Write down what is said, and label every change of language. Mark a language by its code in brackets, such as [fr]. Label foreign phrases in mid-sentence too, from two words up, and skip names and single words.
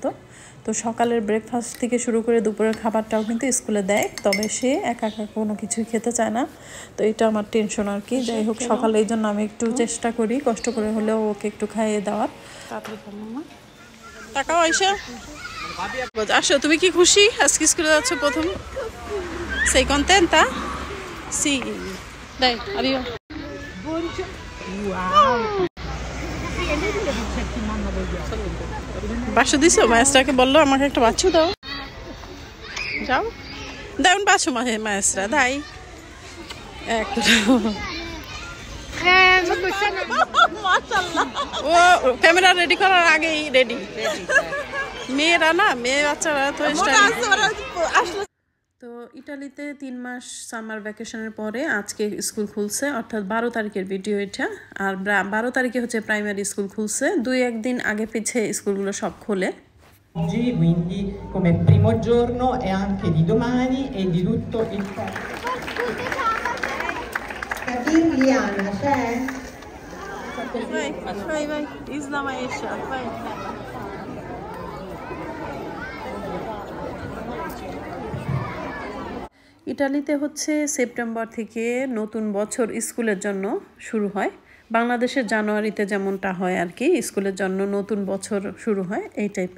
[bn] তো সকালের ব্রেকফাস্ট থেকে শুরু করে দুপুরের খাবারটাও কিন্তু স্কুলে দেয়, তবে সে একা একা কোনো কিছুই খেতে চায় না। তো এটা আমার টেনশন আর কি। যাই হোক, সকালে এই জন্য আমি একটু চেষ্টা করি কষ্ট করে হলেও ওকে একটু খাইয়ে দেওয়ার। তাকাও আয়শা, আসো, তুমি কি খুশি আজকে স্কুলে যাচ্ছ প্রথম? [it] Sei contenta? Sì. Dai, arriva. [bn] বাসু দিছো? মায়েস্ট্রাকে বললো আমাকে একটা বাচ্চু দাও। যাও, দাও বাসু মায়েস্ট্রা, দাই একটা। ও ক্যামেরা রেডি করার আগেই রেডি। মেয়েরা না, মেয়ে বাচ্চারা তো তো ইটালিতে 3 মাস [en] summer vacation [bn] পরে আজকে স্কুল খুলছে, অর্থাৎ 12 তারিখের ভিডিও এটা। আর 12 তারিখে হচ্ছে [en] primary school [bn] খুলছে, 2-1 দিন আগে পিছে স্কুলগুলো সব খোলে। [it] Oggi, quindi come primo giorno e anche di domani e di tutto il Liana, c'è? Vai, Isla Maesha, vai. [bn] ইটালিতে হচ্ছে সেপ্টেম্বর থেকে নতুন বছর স্কুলের জন্য শুরু হয়। বাংলাদেশের জানুয়ারিতে যেমনটা হয় আর কি, স্কুলের জন্য নতুন বছর শুরু হয় এই টাইপের।